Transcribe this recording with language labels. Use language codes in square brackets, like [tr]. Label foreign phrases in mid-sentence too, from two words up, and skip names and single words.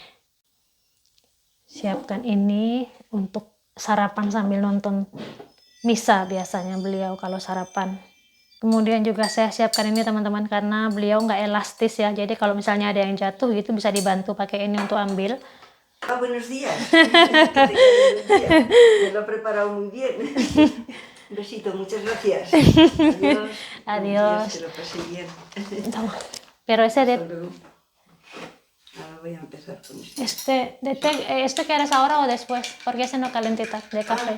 [id] Siapkan ini untuk sarapan sambil nonton misa, biasanya beliau kalau sarapan. Kemudian juga saya siapkan ini, teman-teman, karena beliau nggak elastis ya, jadi kalau misalnya ada yang jatuh gitu bisa dibantu pakai ini untuk ambil. [es] Buenos días. Que tengas buen día. Me lo he preparado muy bien. Un besito, muchas gracias. Adiós. Adiós. Que lo pase bien. Toma. Pero ese Hasta de luego. Ahora voy a empezar con esto. ¿Este quieres ahora o después? Porque ese no calentita de café.